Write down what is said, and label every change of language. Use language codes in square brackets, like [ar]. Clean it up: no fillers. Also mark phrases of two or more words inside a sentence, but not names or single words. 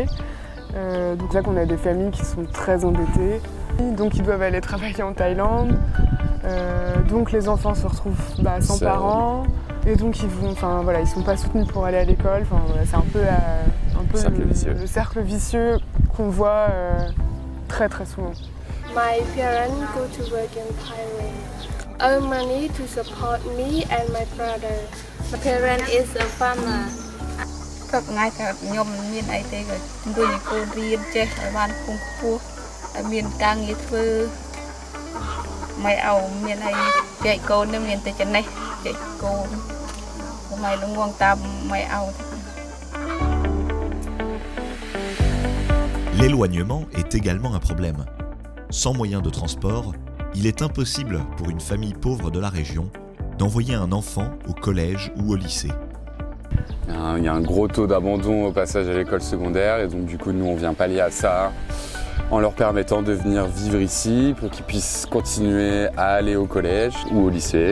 [fr] Donc là, qu'on a des familles qui sont très endettées, donc ils doivent aller travailler en Thaïlande. Donc les enfants se retrouvent sans parents, et donc ils sont pas soutenus pour aller à l'école. C'est un peu le cercle vicieux qu'on voit très très souvent. [en] My parents go to work in Thailand. Earn money to support me and my brother. My parent is a farmer. [km] ក៏ថ្ងៃថាខ្ញុំមិនមានអីទេក៏ជំរុញឲ្យកូនរៀនចេះឲ្យបានខ្ពង់ខ្ពស់ឲ្យមានការងារធ្វើមិនឲ្យមានអីចែកកូននឹងមានតែចំណេះចែកកូនមិនលងងតាមមិនឲ្យ [fr] L'éloignement est également un problème. Sans moyen de transport, il est impossible pour une famille pauvre de la région d'envoyer un enfant au collège ou au lycée. Il y a un gros taux d'abandon au passage à l'école secondaire et donc du coup nous on vient pallier à ça en leur permettant de venir vivre ici pour qu'ils puissent continuer à aller au collège ou au lycée.